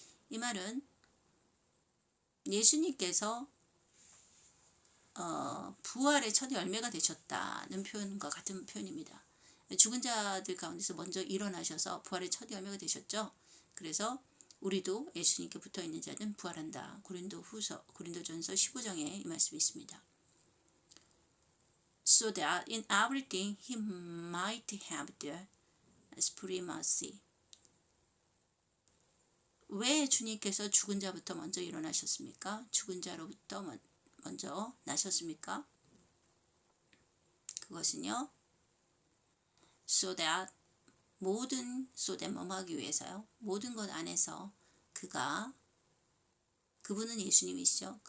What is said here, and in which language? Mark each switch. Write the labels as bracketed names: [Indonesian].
[Korean] 이 말은 예수님께서 부활의 첫 열매가 되셨다는 표현과 같은 표현입니다. 죽은 자들 가운데서 먼저 일어나셔서 부활의 첫 열매가 되셨죠. 그래서 우리도 예수님께 붙어있는 자는 부활한다. 고린도전서 15장에 이 말씀이 있습니다. [English] So that in everything he might have the supremacy. [Korean] 왜 주님께서 죽은 자부터 먼저 일어나셨습니까? 죽은 자로부터 먼저 나셨습니까? 그것은요. [English] So that so that [Korean] 뭐 하기 위해서요. 모든 것 안에서 그분은 예수님이시죠.